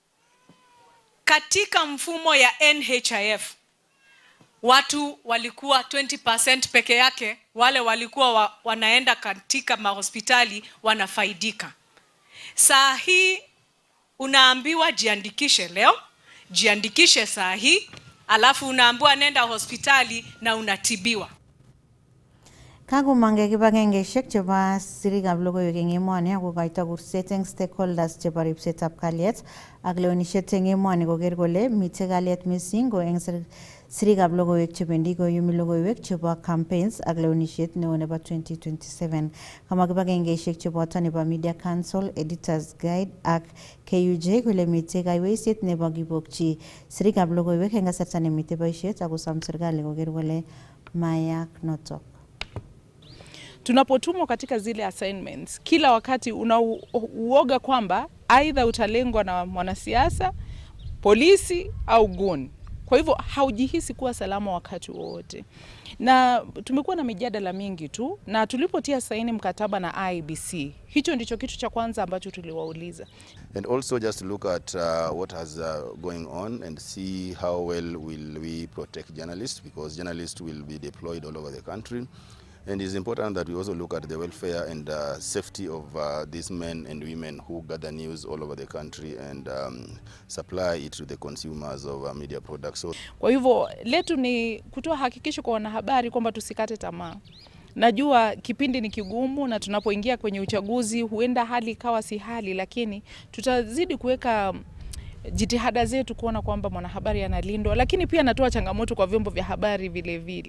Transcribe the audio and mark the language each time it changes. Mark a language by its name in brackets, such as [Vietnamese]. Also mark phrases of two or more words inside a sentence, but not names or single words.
[Swahili] Katika mfumo ya NHIF watu walikuwa 20% peke yake, wale walikuwa wanaenda katika mahospitali wanafaidika. Saa hii unaambiwa jiandikishe leo, jiandikishe saa hii, alafu unaambiwa nenda hospitali na unatibiwa. [Kalenjin] Kagomange kibagengeshek chebo sirikab logoiwek eng emoni akokoito kurset eng stakeholders chebo ripsetab kalyet ak lewenisiet eng emoni koker kole mitei kalyet mising ko eng sirikab logoiwek chebendi koyumi logoiwek chebo campaigns ak lewenisiet neo nebo 2027. Kama kibagengeshek cheboto nebo Media Council, Editors Guide ak KUJ kole mitei kaiweisiet nebo kibokchi sirikab logoiwek eng kasarta nemitei boisiet akosom serikali koker kole mayak notok. [Swahili] Tunapotumwa katika zile assignments, kila wakati unauoga kwamba aidha utalengwa na mwanasiasa, polisi au gun. Kwa hivyo haujihisi kuwa salama wakati wote. Na tumekuwa na mijadala mingi tu, na tulipotia saini mkataba na IEBC, hicho ndicho kitu cha kwanza ambacho tuliwauliza. [English] And also just look at what has going on and see how well will we protect journalists, because journalists will be deployed all over the country. And it's important that we also look at the welfare and safety of these men and women who gather news all over the country and supply it to the consumers of media products. So, [Swahili] kwa hivyo letu ni kutoa hakikisho kwa wanahabari kwamba tusikate tamaa. Najua kipindi ni kigumu na tunapoingia kwenye uchaguzi huenda hali ikawa si hali, lakini tutazidi kuweka jitihada zetu kuona kwamba mwanahabari analindwa, lakini pia natoa changamoto kwa vyombo vya habari vile vile.